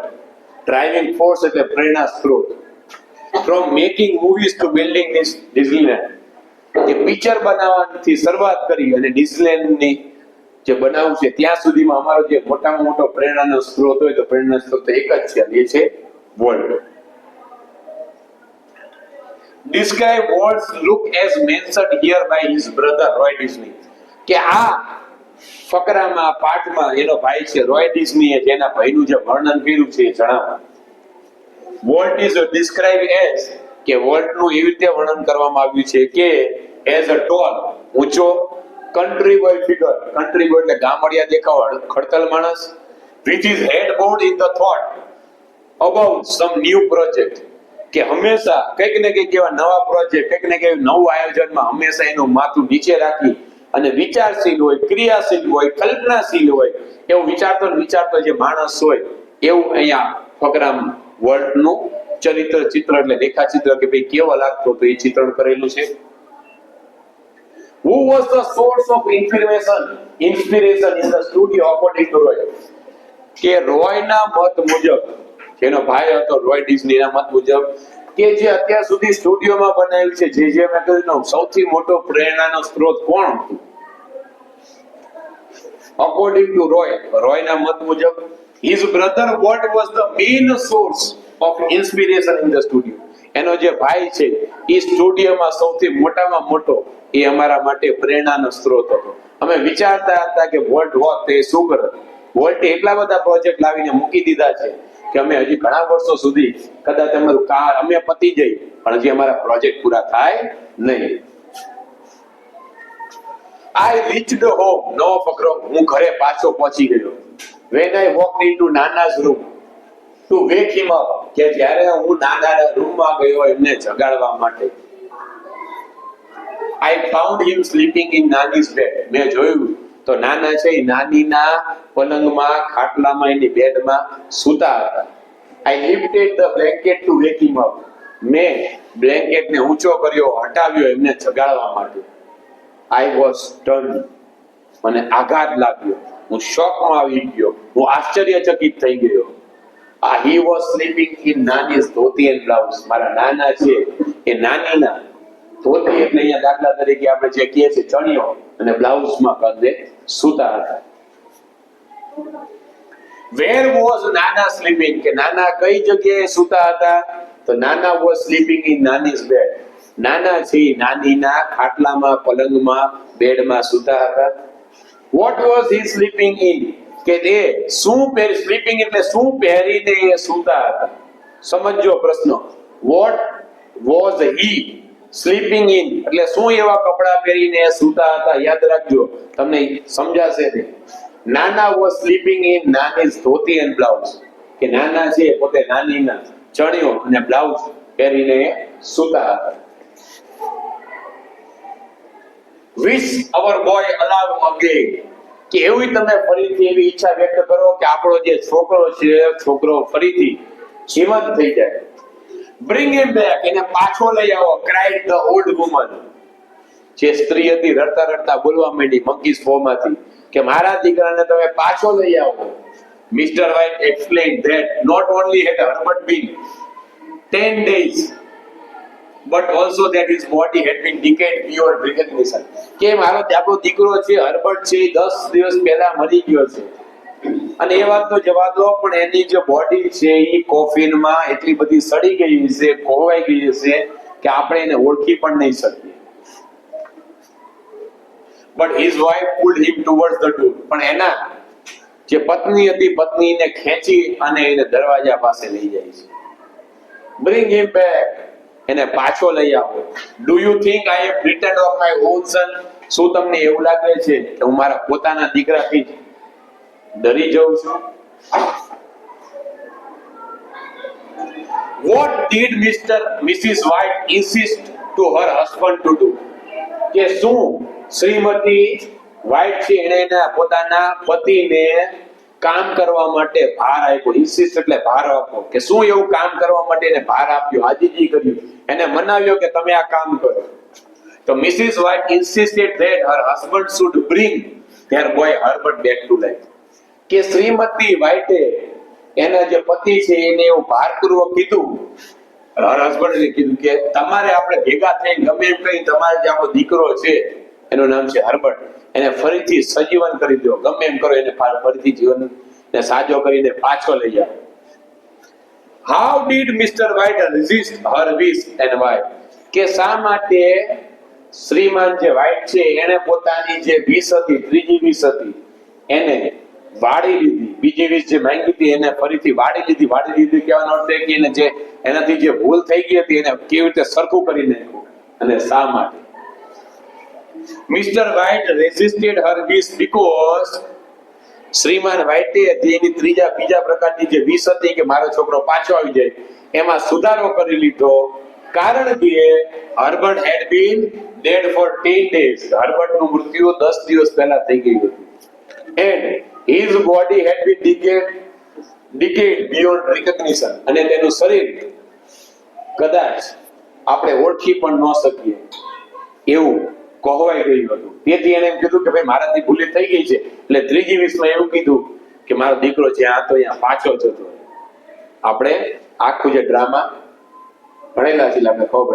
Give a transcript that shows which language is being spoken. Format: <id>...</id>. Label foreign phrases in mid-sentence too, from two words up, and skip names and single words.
<gu>ડ્રાઇવિંગ ફોર્સ એટલે પ્રેરણા સ્ત્રોત.</gu> <en>From making movies to building this Disneyland,</en> <gu>કે પિક્ચર બનાવવાની શરૂઆત કરી અને ડિઝનીલેન્ડની જે બનાવવું છે ત્યાં સુધીમાં અમારો જે મોટામાં મોટો પ્રેરણાનો સ્ત્રોત હોય તો પ્રેરણા સ્ત્રોત એક જ છે, એ છે વોલ્ટ.</gu> <en>Describe Walt's look as mentioned here by his brother Roy Disney,</en> <gu>કે આ ફકરામાં પાઠમાં એનો ભાઈ છે રોય ડિઝનીએ જેના ભાઈનું જે વર્ણન કર્યું છે એ જણાવો.</gu> <en>Walt is described as,</en> <gu>કે વોલ્ટનું એવી રીતે વર્ણન કરવામાં આવ્યું છે કે</gu> <en>as a tall,</en> <gu>ઊંચો,</gu> <en>country boy figure,</en> <gu>કન્ટ્રી બોય એટલે ગામડિયા દેખાવ, ખડતલ માણસ,</gu> <en>which is head board in the thought about some new project,</en> <gu>કે હંમેશા કંઈક ને કંઈક એવા નવા પ્રોજેક્ટ, કંઈક ને કંઈક નવું આયોજનમાં હંમેશા એનું માથું નીચે રાખી અને વિચારશીલ હોય, ક્રિયાશીલ હોય, કલ્પનાશીલ હોય, એવું વિચારતો જે માણસ હોય એવું અહીંયા ફકરામાં વર્લ્ડનું ચરિત્ર ચિત્ર એટલે રેખાચિત્ર કે ભાઈ કેવો લાગતો તો એ ચિત્રણ કરેલું છે.</gu> <en>Who was the source of inspiration in the studio according to Roy,</en> <gu>કે રોયના મત મુજબ, જેનો ભાઈ હતો રોય ડિઝનીના મત મુજબ, કે જે અત્યાર સુધી સ્ટુડિયોમાં બનાવ્યું છે જે મેં કહ્યું સૌથી મોટો પ્રેરણાનો સ્ત્રોત કોણ હતું?</gu> <en>according to</en> <gu>રોયના મત મુજબ</gu> <en>his brother Walt was the main source of inspiration in the studio.</en> <gu>એનો જે ભાઈ છે એ સ્ટુડિયોમાં સૌથી મોટામાં મોટો એ અમારા માટે પ્રેરણાનો સ્ત્રોત હતો. અમે વિચારતા હતા કે વોલ્ટ હોત તો એ શું કરત. વોલ્ટે એટલા બધા પ્રોજેક્ટ લાવીને મૂકી દીધા છે કે અમે હજી ઘણા વર્ષો સુધી કદાચ અમારું અમે પતી જઈ પણ હજી અમારા પ્રોજેક્ટ પૂરા થાય નહીં.</gu> <en>I reached home,</en> <gu>નવો ફકરો, હું ઘરે પાછો પહોંચી ગયો.</gu> <en>When I walked into Nana's room to wake him up,</en> <gu>કે જ્યારે હું નાનાના રૂમમાં ગયો એમને જગાડવા માટે.</gu> <en>I found him sleeping in Nani's bed.</en> <gu>મેં જોયું તો નાના છે એ નાનીના પલંગમાં, ખાટલામાં, એની બેડમાં સૂતા હતા.</gu> <en>I lifted the blanket to wake him up.</en> <gu>મેં બ્લેન્કેટને ઊંચો કર્યો, હટાવ્યો એમને જગાડવા માટે.</gu> <en>I was stunned.</en> <gu>મને આઘાત લાગ્યો, હું શોકમાં આવી ગયો, હું આશ્ચર્યચકિત થઈ ગયો.</gu> <en>He was sleeping in Nani's ધોતી and blouse.</en> <gu>મારા નાના છે એ નાનીના ધોતી એટલે અહીંયા દાખલા તરીકે આપણે જે કહીએ છીએ ચણિયો અને બ્લાઉઝમાં કંદે સૂતા હતા.</gu> <en>Where was Nana sleeping?</en> <gu>કે નાના કઈ જગ્યાએ સૂતા હતા? તો નાના</gu> <en>was sleeping in Nani's bed.</en> <gu>નાના છે નાનીના ખાટલામાં, પલંગમાં, બેડમાં સૂતા હતા.</gu> <en>What was he sleeping in?</en> <gu>કે તે શું સ્લીપિંગ એટલે શું પહેરીને એ સૂતા હતા? સમજો પ્રશ્ન.</gu> <en>What was he sleeping in</en> <gu>એટલે શું એવા કપડા પહેરીને સૂતા હતા? યાદ રાખજો, તમને સમજાશે તે. નાના</gu> <en>was sleeping in Nani's</en> <gu>ધોતી</gu> <en>and blouse.</en> <gu>કે નાના છે પોતે નાનીના ચણિયો અને બ્લાઉઝ પહેરીને સૂતા હતા.</gu> <en>Wish our boy alive again.</en> <gu>કે એવી તમે ફરીથી એવી ઈચ્છા વ્યક્ત કરો કે આપણો જે છોકરો છે છોકરો ફરીથી જીવંત થઈ જાય.</gu> <en>Bring him back.</en> <gu>એને પાછો લઈ આવો.</gu> <en>Cried the old woman.</en> <gu>જે સ્ત્રી હતી રડતા રડતા બોલવા માંડી મંકીસ ફોમાંથી કે મારા દીકરાને તમે પાછો લઈ આવો.</gu> <en>Mr. White explained that not only had Herbert been 10 days but also that his body had been decayed beyond recognition.</en> <gu>કે મારો આપણો દીકરો છે હર્બર્ટ છે 10 દિવસ પહેલા મરી ગયો છે. અને એ વાત તો જવા દો, પણ એની જે બોડી છે એ કોફિનમાં એટલી બધી સડી ગઈ છે, કોવાઈ ગઈ છે કે આપણે એને ઓળખી પણ નહીં શકીએ.</gu> <en>But his wife pulled him towards the door.</en> <gu>પણ એના જે પત્ની હતી પત્નીને ખેંચી અને એને દરવાજા પાસે લઈ જાય છે.</gu> <en>Bring him back.</en> <gu>એને પાછો લઈ આવો.</gu> <en>Do you think I am frightened of my own son?</en> <gu>શું તમને એવું લાગે છે કે હું મારા પોતાના દીકરાથી ડરી જાઉં છું?</gu> <en>What did Mrs. White insist to her husband to do?</en> <gu>કે શું શ્રીમતી વ્હાઇટ છે એણે એના પોતાના પતિને કામ કરવા માટે ભાર આપ્યો. ઇન્સિસ્ટ એટલે ભાર આપવો. કે શું એવું કામ કરવા માટે એને ભાર આપ્યો, આજીજી કર્યું, એને મનાવ્યો કે તમે આ કામ કરો.</gu> <en>તો મિસિસ વ્હાઇટ insisted that her husband should bring their boy Herbert back to life.</en> <gu>કે શ્રીમતી વ્હાઇટે એના જે પતિ છે એને એવું ભારપૂર્વક કીધું,</gu> <en>her husband</en> <gu>કીધું કે તમારે આપણે ભેગા થઈને ગમે એમ કહી તમારે જે આપણો દીકરો છે એનું નામ છે હર્બર્ટ, એને ફરીથી સજીવન કરી દો, ગમે એમ કરો એને ફરીથી જીવન ને સાજો કરીને પાછો લઈ જાઓ.</gu> <en>How did Mr. White resist her wish and why?</en> <gu>કે શા માટે શ્રીમાન જે વ્હાઇટ છે એને પોતાની જે વિશ હતી, ત્રીજી વિશ હતી, એને વાળી લીધી. બીજી વિશ જે માંગી હતી એને ફરીથી વાળી લીધી. વાળી લીધી કહેવાનો અર્થ એ કે એને જે એનાથી જે ભૂલ થઈ ગઈ હતી એને કેવી રીતે સરખું કરી નાખ્યું અને શા માટે?</gu> <en>Mr. White resisted her wish because</en> <gu>શ્રીમાન વ્હાઇટે એની બીજા પ્રકારની જે વિશ હતી કે મારો છોકરો પાછો આવી જાય એમાં સુધારો કરી લીધો. કારણ કે</gu> <en>હર્બર્ટ had been dead for 10 days.</en> <gu>હર્બર્ટનું મૃત્યુ 10 દિવસ પહેલા થઈ ગયું હતું.</gu> <en>And his body had been decayed beyond recognition.</en> <gu>અને તેનું શરીર કદાચ આપણે ઓળખી પણ ન શકીએ એવું કોહવાઈ ગયું હતું. તેથી એને એમ કીધું કે ભાઈ મારાથી ભૂલી થઈ ગઈ છે. એટલે ત્રીજી વિશમાં એવું કીધું કે મારો દીકરો જ્યાં હતો ત્યાં પાછો જતો. આપણે આખું જે ડ્રામા ભણેલા છે આપણે ખબર.</gu>